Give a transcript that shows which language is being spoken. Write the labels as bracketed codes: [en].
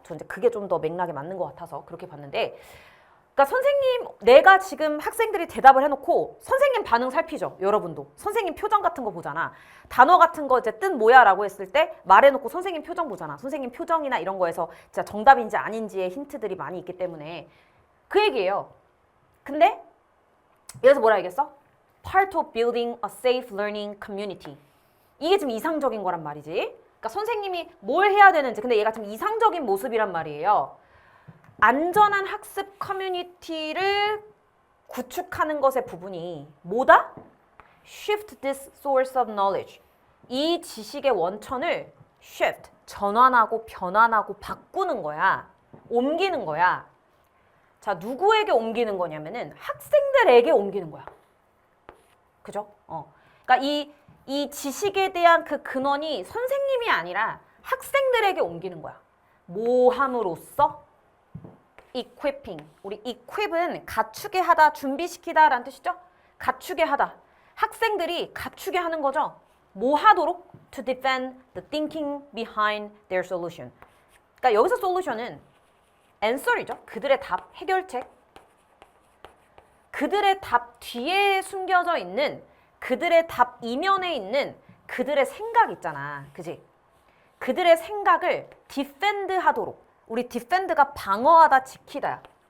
[ko] 저 이제 그게 좀 더 맥락에 맞는 것 같아서 그렇게 봤는데, 그러니까 선생님, 내가 지금 학생들이 대답을 해놓고 선생님 반응 살피죠. 여러분도 선생님 표정 같은 거 보잖아. 단어 같은 거 이제 뜻 뭐야 라고 했을 때 말해놓고 선생님 표정 보잖아. 선생님 표정이나 이런 거에서 진짜 정답인지 아닌지의 힌트들이 많이 있기 때문에 그 얘기예요. 근데 여기서 뭐라 얘기했어? [en] Part of building a safe learning community. [ko] 이게 지금 이상적인 거란 말이지. 그러니까 선생님이 뭘 해야 되는지, 근데 얘가 지금 이상적인 모습이란 말이에요. 안전한 학습 커뮤니티를 구축하는 것의 부분이 뭐다? [en] Shift this source of knowledge. [ko] 이 지식의 원천을 shift, 전환하고 변환하고 바꾸는 거야. 옮기는 거야. 자, 누구에게 옮기는 거냐면은 학생들에게 옮기는 거야. 그죠? 그러니까 이 이 지식에 대한 그 근원이 선생님이 아니라 학생들에게 옮기는 거야. 뭐 함으로써? equipping. 우리 equip은 갖추게 하다, 준비시키다 라는 뜻이죠? 갖추게 하다. 학생들이 갖추게 하는 거죠. 뭐 하도록? [en] To defend the thinking behind their solution. [ko] 그러니까 여기서 solution은 answer이죠. 그들의 답, 해결책. 그들의 답 뒤에 숨겨져 있는, 그들의 답 이면에 있는 그들의 생각 있잖아. 그지? 그들의 생각을 defend 하도록. 우리 defend가 방어하다, 지키다야.